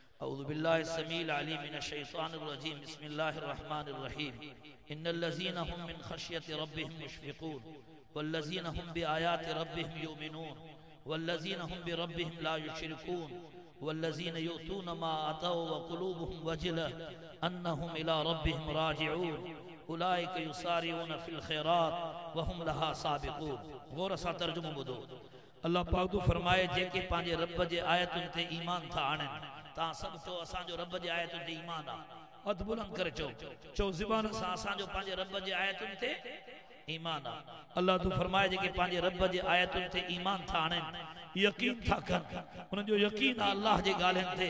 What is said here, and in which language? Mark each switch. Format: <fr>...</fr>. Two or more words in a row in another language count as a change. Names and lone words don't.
<ar>أعوذ بالله السميع العليم من الشيطان الرجيم بسم الله الرحمن الرحيم إن الذين هم من خشية ربهم مشفقون والذين هم بآيات ربهم يؤمنون والذين هم بربهم لا يشركون والذين يؤتون ما آتوا وقلوبهم وجلة أنهم إلى ربهم راجعون أولئك يسارعون في الخيرات وهم لها سابقون.</ar> <sd>गौर सां तर्जुमो ॿुधो। अल्लाह पाक तो फरमाए जेके पंहिंजे रब जे आयतुनि ते ईमान था आणनि ता सब चो असांजो रब जे आयतुनि ते ईमान आ। हथ बुलंद करे चो ज़बान सां असांजो पंहिंजे रब जे आयतुनि ते ईमान आ। अल्लाह तो फरमाए जेके पंहिंजे रब जे आयतुनि ते ईमान था आणनि यकीन था कनि उन जो यकीन आ अल्लाह जे ॻाल्हियुनि ते।</sd>